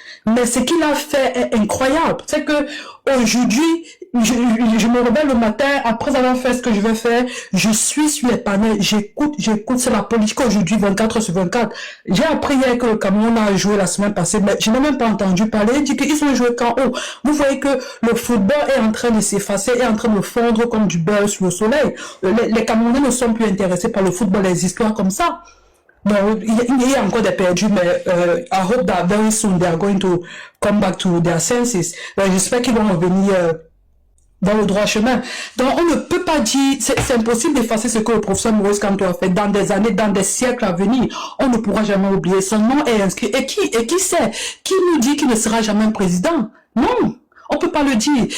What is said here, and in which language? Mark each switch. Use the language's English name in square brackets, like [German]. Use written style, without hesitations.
[French] Mais ce qu'il a fait est incroyable. C'est que aujourd'hui, je me réveille le matin, après avoir fait ce que je vais faire, je suis sur les panels, j'écoute, c'est la politique aujourd'hui, 24 sur 24. J'ai appris hier que le Cameroun a joué la semaine passée, mais je n'ai même pas entendu parler. Il dit qu'ils ont joué quand haut. Vous voyez que le football est en train de s'effacer, est en train de fondre comme du beurre sur le soleil. Les Camerounais ne sont plus intéressés par le football, les histoires comme ça. Non, il y a encore des perdus, mais [English] I hope that very soon they are going to come back to their senses. [French] J'espère qu'ils vont revenir dans le droit chemin. Donc, on ne peut pas dire, c'est impossible d'effacer ce que le professeur Maurice Kamto a fait dans des années, dans des siècles à venir. On ne pourra jamais oublier. Son nom est inscrit. Et qui sait? Qui nous dit qu'il ne sera jamais un président? Non. On peut pas le dire.